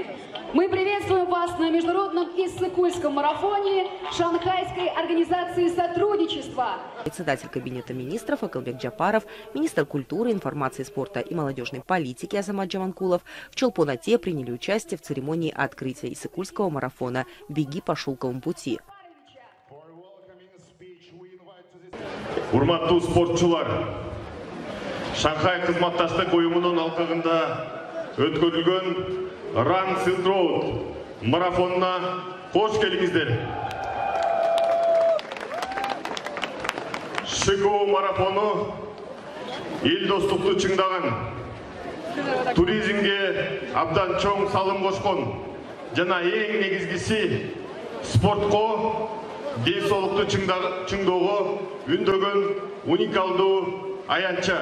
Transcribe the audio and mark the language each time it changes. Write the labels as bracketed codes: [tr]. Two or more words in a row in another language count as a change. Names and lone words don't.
[ru] Мы приветствуем вас на международном Иссык-Кульском марафоне Шанхайской организации сотрудничества. Председатель Кабинета министров Акылбек Джапаров, министр культуры, информации, спорта и молодежной политики Азамат Джаманкулов в Чолпон-Ате приняли участие в церемонии открытия Иссык-Кульского марафона «Беги по шелковому пути». [ky] Урматтуу спортчулар, Шанхай кызматташтык уюмунун алкагында өткөрүлгөн Run Silk Road марафонуна кош келиңиздер. ШКО марафону эл достукту чыңдаган, туризмге абдан чоң салым кошкон жана эң негизгиси спортко, денсаулықты чыңдоого үндөгөн уникалдуу аянча.